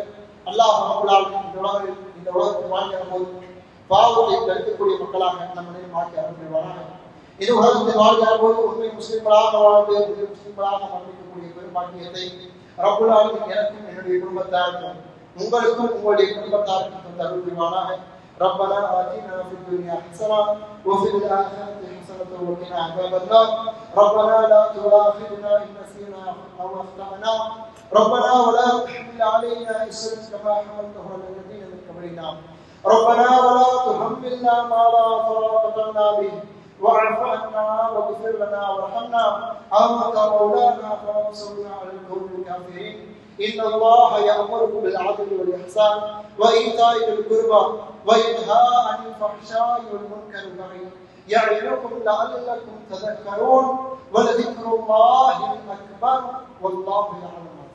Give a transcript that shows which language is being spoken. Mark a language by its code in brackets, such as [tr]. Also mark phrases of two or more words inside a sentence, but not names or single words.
[ta] அல்லாஹ் இந்த உலகத்தில் வாழ்கிற போது பாவத்தை தடுக்கக்கூடிய மக்களாக நம்ம மாற்றி அனுப்பிடுவாராக. இது உலகத்தில் வாழ்கிற போது உண்மை முஸ்லிம்களாக வாழ்ந்து முஸ்லிம்களாக மன்னிக்கக்கூடிய பெரும்பாக்கியத்தை [ar] رب العالمين [ta] எனக்கும் என்னுடைய குடும்பத்தாருக்கும் உங்களுக்கும் உங்களுடைய குடும்பத்தாருக்கும் தந்து அருள் புரிவானாக. [ar] ربنا آتنا في الدنيا حسنة وفي الآخرة حسنة وقنا عذاب النار ربنا لا تؤاخذنا إن نسينا أو أخطأنا ربنا ولا تحمل علينا إصرا كما حملته على الذين من قبلنا ربنا ولا تحملنا ما لا طاقة لنا به واعف عنا واغفر لنا وارحمنا أنت مولانا فانصرنا على القوم الكافرين إن الله يأمركم بالعدل والإحسان وإيتاء ذي القربى وينهى عن الفحشاء والمنكر والبغي يعظكم لعلكم تذكرون ولذكر الله الأكبر والله يعلم